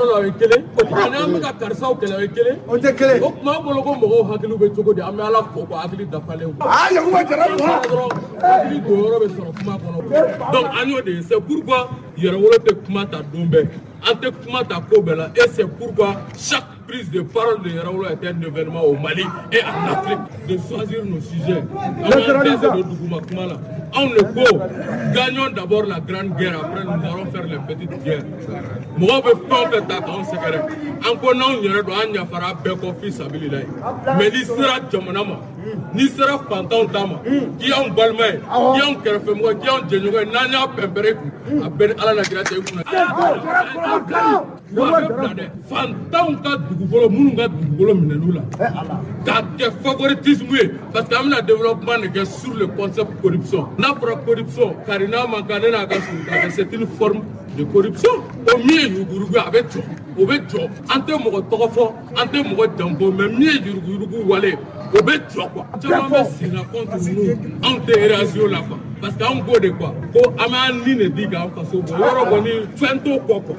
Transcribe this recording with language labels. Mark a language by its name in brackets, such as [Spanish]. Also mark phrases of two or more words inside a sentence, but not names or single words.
[Bambara] la o ye kelen ani an bɛ ka karisaw kɛlɛ o ye kelen o tɛ kelen o tuma an bolo ko mɔgɔw hakili bɛ cogo di an bɛ ala fo ko hakili dafalen dɔrɔn hakili jɔyɔrɔ bɛ sɔrɔ kuma kɔnɔ donc an y'o de ye [French] c'est pourquoi [Bambara] yɛrɛwolo tɛ kuma ta don bɛɛ an tɛ kuma ta ko bɛɛ la [French] et c'est pourquoi chaque prise de parole de [Bambara] Yɛrɛwolo [French] est un événement au Mali et en Afrique de choisir nos sujets [Bambara] an b'an tɛsɛ don duguma kuma la anw de ko [French] gagnons d'abord la grande guerre après nous allons faire les petites guerres [Bambara] mɔgɔw bɛ fɛn o fɛn ta k'anw sɛgɛrɛ an ko n'anw yɛrɛ don an yafara bɛɛ kɔ [Arabic] في سبيل الله [Bambara] mais n'i sera jamana ma n'i sera fantanw ta ma k'i y'anw balima ye k'i y'anw kɛrɛfɛmɔgɔ k'i y'anw jɛɲɔgɔn ye n'an y'a pɛnpɛrɛ kun a bɛɛ ni ala na kira cɛ i kunna wa a bɛ bila dɛ fantanw ka dugukolo minnu ka dugukolo minɛn'u la k'a kɛ favoritisme ye parce que an bɛna [French] développement de [Bambara] kɛ [French] sur le concept corruption [Bambara] n'a fɔra corruption kari n'a man kan ne n'a ka surun k'a kɛ [French] c'est une forme de corruption [Bambara] o min ye yuruguyurugu a bɛ jɔ o bɛ jɔ an tɛ mɔgɔ tɔgɔ fɔ an tɛ mɔgɔ janfɔ mais min ye yuruguyurugu wale o bɛ jɔ quoi caman bɛ senna contre ninnu anw tɛ réaction la quoi [French] parce que [Bambara] anw ko de quoi ko an b'an ni de di k'an faso bɔ yɔrɔ kɔni fɛn t'o kɔ quoi